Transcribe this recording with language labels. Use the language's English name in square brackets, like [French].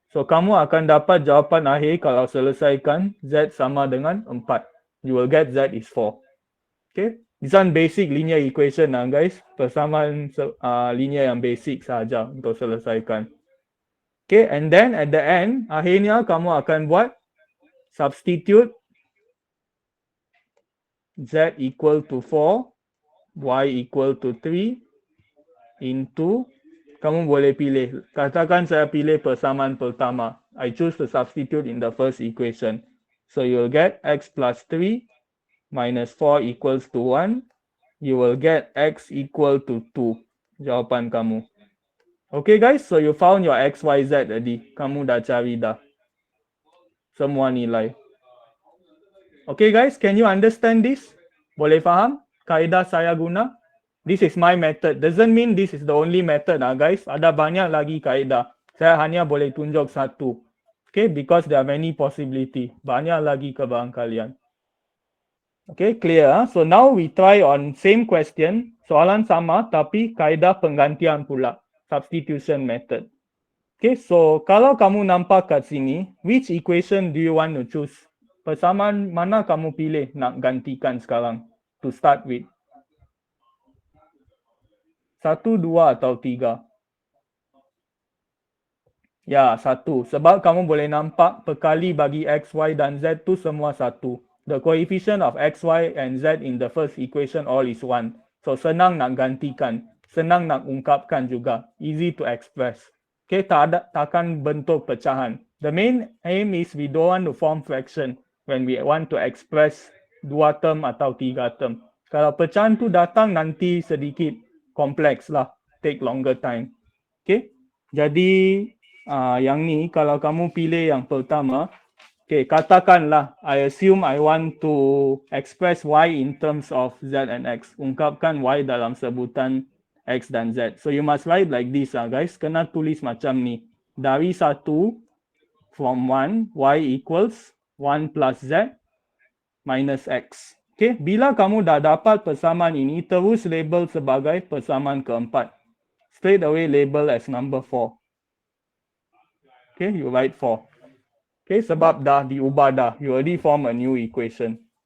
[Malay] So kamu akan dapat jawapan akhir kalau selesaikan z sama dengan 4. [English] You will get z is 4. Okay. This one basic linear equation lah guys. [Malay] Persamaan linear yang basic saja untuk selesaikan. Okay. [English] And then at the end, [Malay] akhirnya kamu akan buat [English] substitute z equal to 4, y equal to 3 into, [Malay] kamu boleh pilih. Katakan saya pilih persamaan pertama. [English] I choose to substitute in the first equation. So you'll get x plus 3 minus 4 equals to 1. You will get x equal to 2. [Malay] Jawapan kamu. [English] Okay guys, so you found your x, y, z tadi. [Malay] Kamu dah cari dah semua nilai. [English] Okay guys, can you understand this? [Malay] Boleh faham kaedah saya guna? [English] This is my method. Doesn't mean this is the only method guys. [Malay] Ada banyak lagi kaedah. Saya hanya boleh tunjuk satu. [English] Okay, because there are many possibility. [Malay] Banyak lagi kebarangkalian. [English] Okay, clear. So now we try on same question. [Malay] Soalan sama tapi kaedah penggantian pula. [English] Substitution method. Okay, so [Malay] kalau kamu nampak kat sini, [English] which equation do you want to choose? [Malay] Persamaan mana kamu pilih nak gantikan sekarang [English] to start with? [Malay] 1, 2 atau 3? Ya, 1. Sebab kamu boleh nampak perkali bagi x, y dan z tu semua 1. [English] The coefficient of x, y and z in the first equation all is 1. [Malay] So senang nak gantikan. Senang nak ungkapkan juga. [English] Easy to express. [Malay] Okay, takkan bentuk pecahan. [English] The main aim is we don't want to form fraction when we want to express 2 term atau 3 term. [Malay] Kalau pecahan tu datang nanti sedikit kompleks lah. [English] Take longer time. [Malay] Okay. Jadi yang ni kalau kamu pilih yang pertama, okay, katakanlah [English] I assume I want to express y in terms of z and x. [Malay] Ungkapkan y dalam sebutan x dan z. [English] So you must write like this guys. [Malay] Kena tulis macam ni. Dari 1 [English] from 1, y equals 1 plus z minus x. [Malay] Okay, bila kamu dah dapat persamaan ini, terus label sebagai persamaan keempat. [English] Straight away label as number 4. Okay, you write 4. Okay, [Malay] sebab dah diubah dah. [English] You already form a new equation.